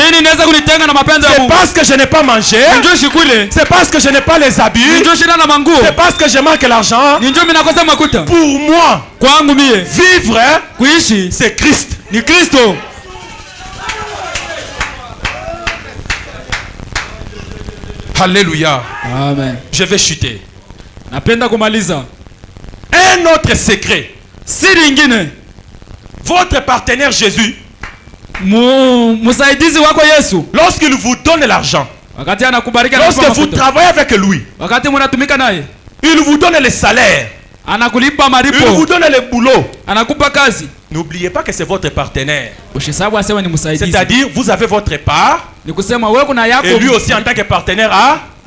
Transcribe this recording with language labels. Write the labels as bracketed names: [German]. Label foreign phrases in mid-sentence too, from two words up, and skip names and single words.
[French] C'est parce que je n'ai pas mangé, c'est parce que je n'ai pas les habits, c'est parce que je manque l'argent. Pour moi, vivre, c'est Christ. Alléluia. Amen. Je vais chuter. [Swahili] Napenda kumaliza. [French] Un autre secret. [Swahili] Siri ingine. [French] Votre partenaire Jésus, [Swahili] musaidizi wako Yesu, [French] lorsqu'il vous donne l'argent, lorsque vous travaillez avec lui, il vous donne le salaire, il vous donne le boulot. N'oubliez pas que c'est votre partenaire. C'est-à-dire, vous avez votre part, et lui aussi en tant que partenaire a.